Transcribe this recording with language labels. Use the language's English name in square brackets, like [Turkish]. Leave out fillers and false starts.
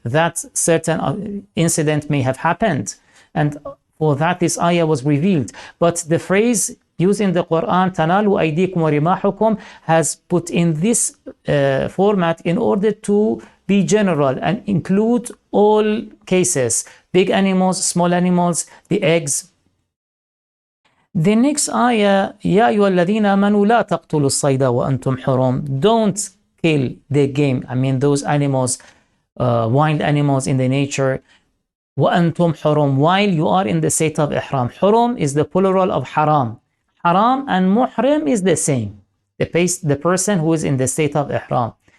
[English] That certain incident may have happened, and for that this ayah was revealed. But the phrase used in the Quran, [Arabic] tanalu aydikum wa rimahukum, [English] has put in this format in order to be general and include all cases, big animals, small animals, the eggs. The next ayah, [Arabic] يَا أَيُّهَا الَّذِينَ آمَنُوا لَا تَقْتُلُوا الصَّيْدَ وَأَنْتُمْ حُرُمٌ. [English] Don't kill the game, I mean those animals, wild animals in the nature, [Arabic] وَأَنْتُمْ حُرُمٌ, [English] while you are in the state of Ihram. Hurum is the plural of haram. Haram and muhrim is the same, the person who is in the state of Ihram.